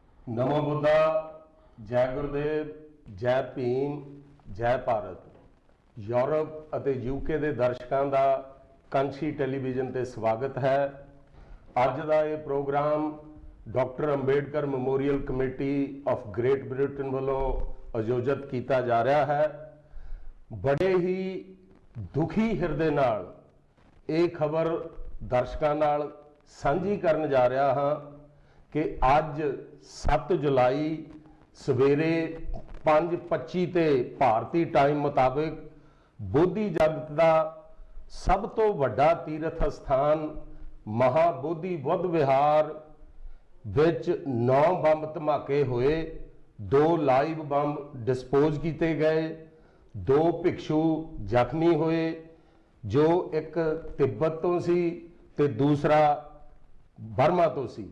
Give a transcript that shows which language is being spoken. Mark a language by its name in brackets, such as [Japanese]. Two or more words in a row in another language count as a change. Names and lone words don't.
[Hindi] नमो बुद्धा, जय गुरुदेव, जय भीम, जय भारत। [Punjabi] यूरोप ਅਤੇ यूके ਦੇ ਦਰਸ਼ਕਾਂ ਦਾ ਕੰਛੀ ਟੈਲੀਵਿਜ਼ਨ ਤੇ ਸਵਾਗਤ ਹੈ। ਅੱਜ ਦਾ ਇਹ ਪ੍ਰੋਗਰਾਮ ਡਾਕਟਰ ਅੰਬੇਡਕਰ ਮੈਮੋਰੀਅਲ ਕਮੇਟੀ ਆਫ ਗ੍ਰੇਟ ਬ੍ਰਿਟਨ ਵੱਲੋਂ ਆਯੋਜਿਤ ਕੀਤਾ ਜਾ ਰਿਹਾ ਹੈ। ਬੜੇ ਹੀ ਦੁਖੀ ਹਿਰਦੇ ਨਾਲ ਇਹ ਖਬਰ ਦਰਸ਼ਕਾਂ ਨਾਲ ਸਾਂਝੀ ਕਰਨ ਜਾ ਰਿਹਾ ਹਾਂ कि ਅੱਜ 7 ਜੁਲਾਈ ਸਵੇਰੇ 5:25 ਤੇ ਭਾਰਤੀ ਟਾਈਮ ਮੁਤਾਬਿਕ ਬੋਧੀ ਜਗਤ ਕਾ ਸਭ ਤੋ ਵੱਡਾ ਤੀਰਥ ਸਥਾਨ ਮਹਾਬੋਧੀ ਬੁੱਧ ਵਿਹਾਰ ਵਿਚ 9 ਬੰਬ ਧਮਾਕੇ ਹੋਏ, 2 ਲਾਈਵ ਬੰਬ ਡਿਸਪੋਜ਼ ਕੀਏ ਗਏ, 2 ਭਿਕਸ਼ੂ ਜ਼ਖਮੀ ਹੋਏ, ਜੋ ਇਕ ਤਿੱਬਤ ਤੋ ਸੀ ਤੇ ਦੂਸਰਾ ਬਰਮਾ ਤੋ ਸੀ।